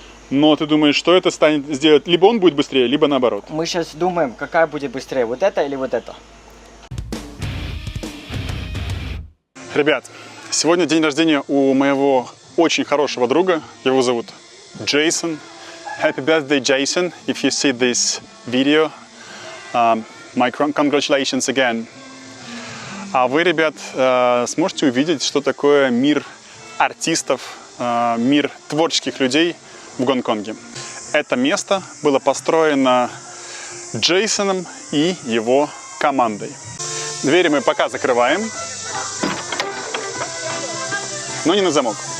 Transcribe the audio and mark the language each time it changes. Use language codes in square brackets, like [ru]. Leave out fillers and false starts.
[ru] Но ты думаешь, что это станет сделать? Либо он будет быстрее, либо наоборот. Мы сейчас думаем, какая будет быстрее, вот это или вот это. Ребят, сегодня день рождения у моего очень хорошего друга. Его зовут Джейсон. [en] Happy birthday, Jason. If you see this video, my congratulations again. [ru] А вы, ребят, сможете увидеть, что такое мир артистов, мир творческих людей в Гонконге. Это место было построено Джейсоном и его командой. Двери мы пока закрываем, но не на замок.